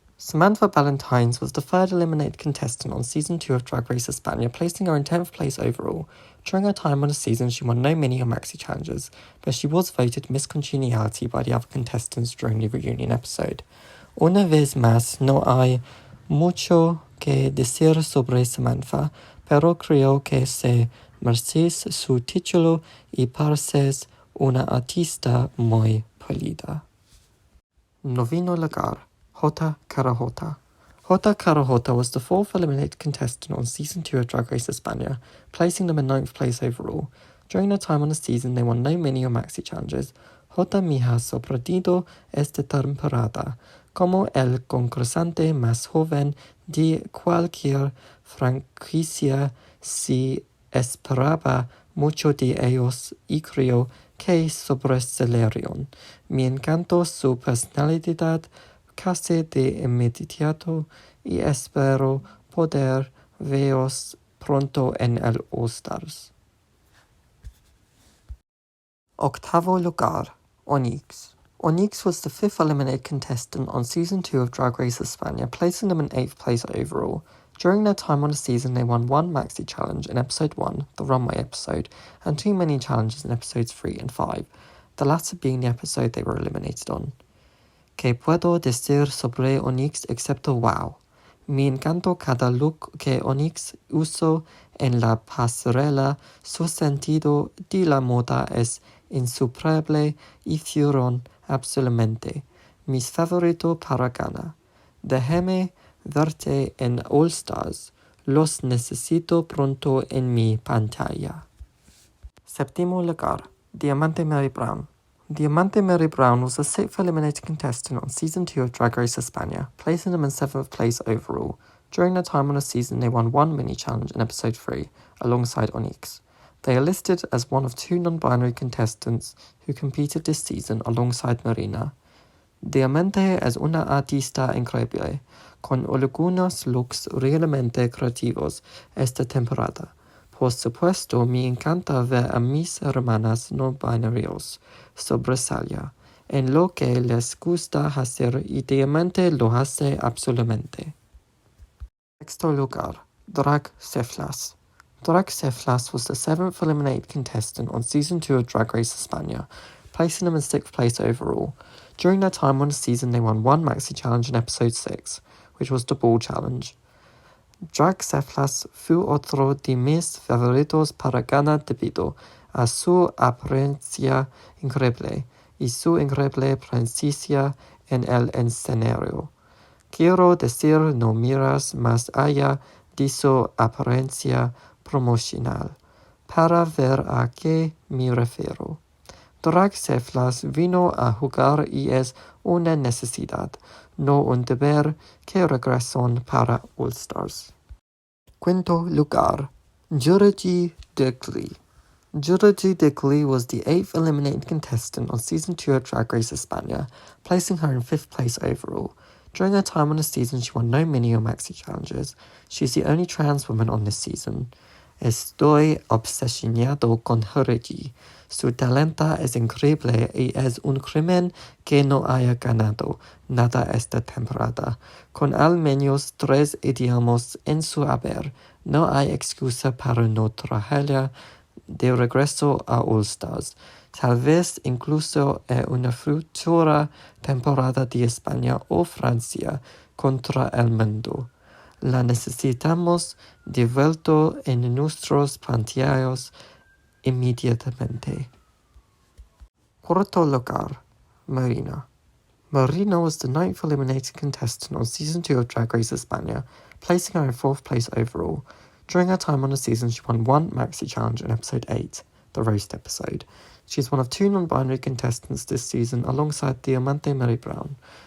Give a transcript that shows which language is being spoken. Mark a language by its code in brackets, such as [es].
[en] Samantha Valentines was the third eliminated contestant on Season 2 of Drag Race España, placing her in 10th place overall. During her time on the season, she won no mini or maxi challenges, but she was voted Miss Congeniality by the other contestants during the reunion episode. [es] Una vez más, no hay mucho que decir sobre Samantha, pero creo que se merece su título y parece una artista muy pulida. 9º lugar, Jota Carajota. [en] Jota Carajota was the 4th eliminated contestant on Season 2 of Drag Race España, placing them in 9th place overall. During their time on the season, they won no mini or maxi challenges. [es] Jota me ha sorprendido esta temporada, como el concursante más joven de cualquier franquicia. Se esperaba mucho de ellos y creo que sobresalieron. Me encantó su personalidad casi de inmediato y espero poder veros pronto en el All-Stars. 8º lugar, Onyx. [en] Onyx was the 5th eliminated contestant on Season 2 of Drag Race España, placing them in 8th place overall. During their time on the season, they won 1 maxi challenge in Episode 1, the runway episode, and 2 mini challenges in Episodes 3 and 5, the latter being the episode they were eliminated on. [es] ¿Qué puedo decir sobre Onyx excepto wow? Me encantó cada look que Onyx usó en la pasarela. Su sentido de la moda es insuperable y fueron absolutamente mis favoritos para ganar. Déjame verte en All Stars. Los necesito pronto en mi pantalla. 7º lugar, Diamante Mary Brown. [en] Diamante Mary Brown was the 6th eliminated contestant on Season 2 of Drag Race España, placing them in 7th place overall. During their time on the season, they won 1 mini challenge in Episode 3, alongside Onyx. They are listed as one of 2 non-binary contestants who competed this season alongside Marina. [es] Diamante es una artista increíble, con algunos looks realmente creativos esta temporada. Por supuesto, me encanta ver a mis hermanas no binarios sobresalir en lo que les gusta hacer y Diamante lo hace absolutamente. Sexto lugar, Drag Ceflas. [en] Drag Ceflas was the 7th eliminated contestant on Season 2 of Drag Race España, placing them in 6th place overall. During their time on the season, they won one Maxi Challenge in Episode 6, which was the Ball Challenge. [es] Drag Ceflas fue otro de mis favoritos para ganar debido a su apariencia increíble y su increíble presencia en el escenario. Quiero decir, no miras más allá de su apariencia promocional, para ver a qué me refiero. Drag Ceflas vino a jugar y es una necesidad, no un deber, que regresan para All Stars. Quinto lugar, Jurgi Dickley. [en] Jurgi Dickley was the 8th eliminated contestant on Season 2 of Drag Race España, placing her in 5th place overall. During her time on the season, she won no mini or maxi challenges. She is the only trans woman on this season. [es] Estoy obsesionado con Jurgi. Su talento es increíble y es un crimen que no haya ganado nada esta temporada. Con al menos 3 idiomas en su haber, no hay excusa para no traerla de regreso a All Stars. Tal vez incluso en una futura temporada de España o Francia contra el mundo. La necesitamos de vuelta en nuestros planteos inmediatamente. Cuarto lugar, Marina. [en] Marina was the 9th eliminated contestant on Season 2 of Drag Race España, placing her in 4th place overall. During her time on the season, she won one Maxi Challenge in Episode 8, the Roast episode. She is one of 2 non-binary contestants this season alongside Diamante Mary Brown.